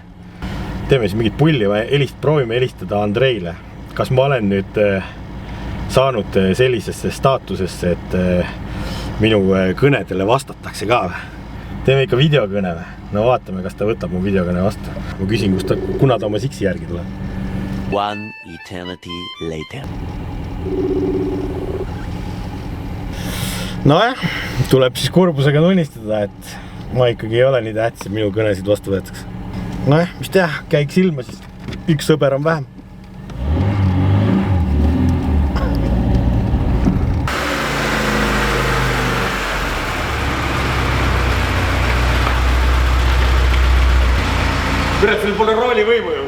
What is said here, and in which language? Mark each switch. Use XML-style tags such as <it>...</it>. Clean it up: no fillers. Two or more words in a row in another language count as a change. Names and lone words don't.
<et>Teeme siis mingit pulli või proovime helistada Andreile. Kas ma olen nüüd saanud sellisesse staatusesse, et minu kõnedele vastatakse ka või? Teeme ikka videokõne või? No vaatame, kas ta võtab mu videokõne vastu. Ma küsin, kuna ta oma siksi järgi tuleb.</et> <en>One eternity later.</en> <et>Nojah, tuleb siis kurbusega tunnistada, et ma ikkagi ei ole nii tähtis, et minu kõnesid vastu võetaks. Nojah, mis teha, käiks ilma siis. Üks sõber on vähem. Kurat, sul pole rooli võimu ju.</et>